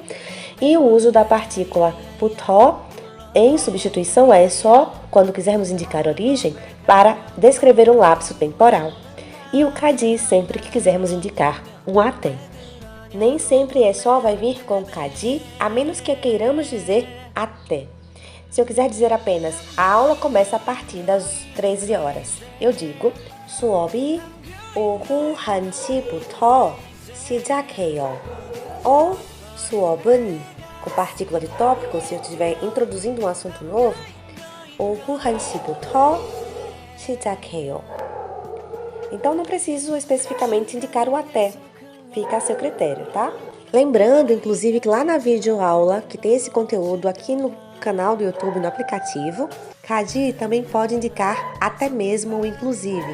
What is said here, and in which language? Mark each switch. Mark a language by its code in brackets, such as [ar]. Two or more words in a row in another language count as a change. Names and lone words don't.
[pt] E o uso da partícula 부터 em substituição é só quando quisermos indicar origem para descrever um lapso temporal. E o 까지 sempre que quisermos indicar um até. Nem sempre é só vai vir com 까지, a menos que queiramos dizer até. Se eu quiser dizer apenas a aula começa a partir das 13 horas, eu digo [ko] 수업이 오후 1시부터 시작해요. Ou 수업은, [pt] com partícula de tópico, se eu estiver introduzindo um assunto novo, [ko] 오후 1시부터 시작해요. [pt] Então, não preciso especificamente indicar o até. Fica a seu critério, tá? Lembrando, inclusive, que lá na videoaula, que tem esse conteúdo aqui no canal do YouTube, no aplicativo, 까지 também pode indicar até mesmo o inclusive.